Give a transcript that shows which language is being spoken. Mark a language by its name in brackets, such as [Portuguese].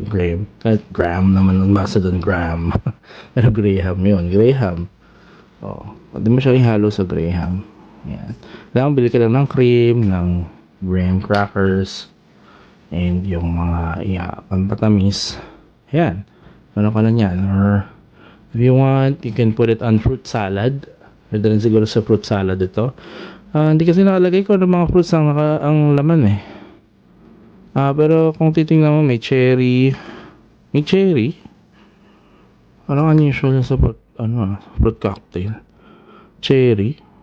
[Filipino] Graham, kahit gram naman ang basa doon, gram. Pero graham yun, graham. Pwede mo siya ihalo sa graham. Yan. Kailangan bili ka lang ng cream, ng graham crackers, and yung mga pampatamis. Ayan, ano ka lang yan. [English] Or if you want, you can put it on fruit salad. [Filipino] Pwede rin siguro sa fruit salad ito. Hindi kasi nakalagay ko ng mga fruits ang laman eh. Pero kung titingnan mo, may cherry. May cherry? Parang unusual sa fruit cocktail. Cherry.